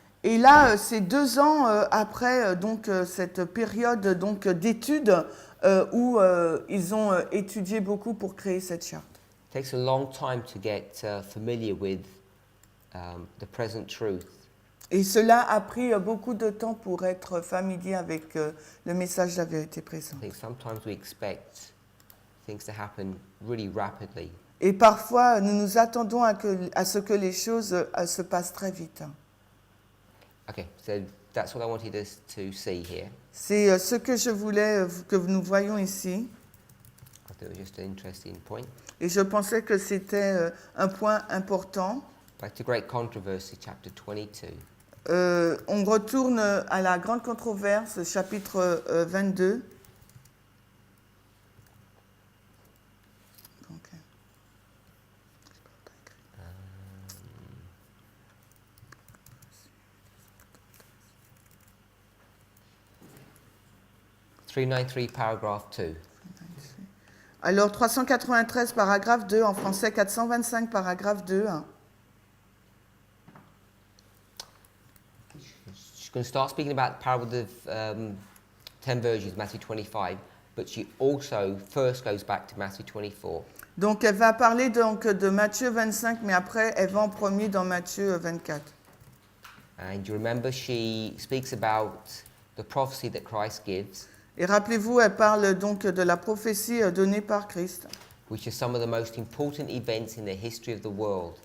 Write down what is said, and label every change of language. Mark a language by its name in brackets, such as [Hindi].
[French] Et là, c'est 2 ans après donc cette période donc d'études où ils ont étudié beaucoup pour créer cette charte. [English] It takes a long time to get familiar with the present truth. [French] Et cela a pris beaucoup de temps pour être familier avec le message de la vérité [English] I [French] présente. [English] think sometimes we expect things to happen really rapidly. [French] Et parfois, nous nous attendons à ce que les choses se passent très vite. [English] Okay, so that's what I wanted us to see here. [French] C'est ce que je voulais que nous voyions ici. [English] I thought it was just an interesting point. [French] Et je pensais que c'était un point important. [English] Back to Great Controversy, chapter 22. [French] On retourne à la grande controverse, chapitre 22. Donc, [English] 393, paragraph 2. [French] Alors, 393, paragraphe 2, en français 425, paragraphe 2. [English] She's going to start speaking about the parable of 10 virgins, Matthew 25, but she also first goes back to Matthew 24. [French] Donc, elle va parler donc de Matthieu 25, mais après, elle va en premier dans Matthieu 24. [English] And you remember she speaks about the prophecy that Christ gives, [French] Et rappelez-vous, elle parle donc de la prophétie donnée par Christ, [English] which are some of the most important events in the history of the world.